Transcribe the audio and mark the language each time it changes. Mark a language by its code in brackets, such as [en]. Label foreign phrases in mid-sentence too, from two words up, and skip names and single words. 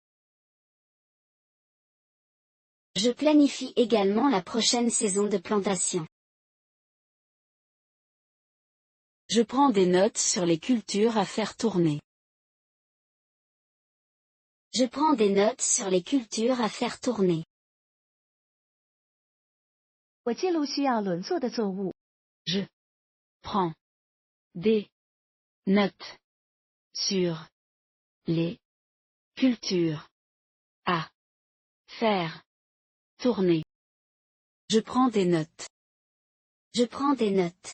[fr] Je planifie également la prochaine saison de plantation. Je prends des notes sur les cultures à faire tourner. Je prends des notes sur les cultures à faire tourner. [zh] 我记录需要轮作的作物。 [fr] Je prends des notes sur les cultures à faire tourner. Je prends des notes. Je prends des notes.